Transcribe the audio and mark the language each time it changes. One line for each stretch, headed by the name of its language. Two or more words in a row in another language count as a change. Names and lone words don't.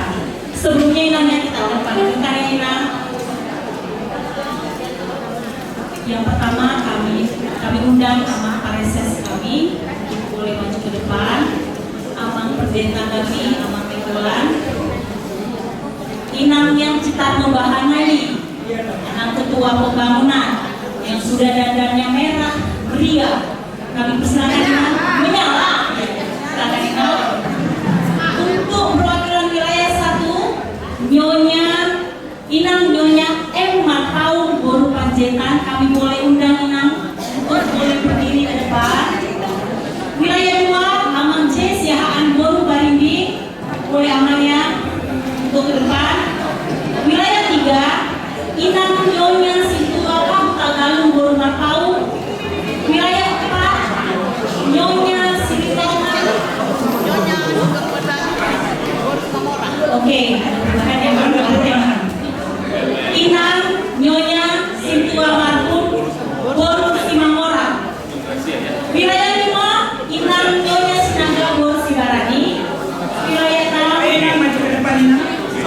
Indonesian: Sebelumnya Inangnya kita akan panggilkan ya Inang. Yang pertama kami undang Amang Pareses kami boleh maju ke depan. Amang Perdeta kami, Amang Minggulan. Inang yang Citar Membahanai, Inang Ketua Pembangunan yang sudah dandannya merah meriah. Kami persilakan Inang menyala. Silakan Inang. Untuk perwakilan wilayah 1, Inang Nyonya M. Martaung Boru Panjaitan, kami boleh undang Inang untuk boleh berdiri ke depan. Wilayah 2, Amang J. Siahaan Boru Barindi, boleh amalnya untuk ke depan. Wilayah 3, Inang Nyonya Sintuawa Tagalung Boru Martaung. Wilayah 4, Nyonya Sintuawa. Oke, ada yang Inang Nyonya Sintua Marpun Boru Simangora. Wilayah 5, Inang Nyonya Sinaga Boru Sibarani. Wilayah 6, Inang maju ke depan Inang.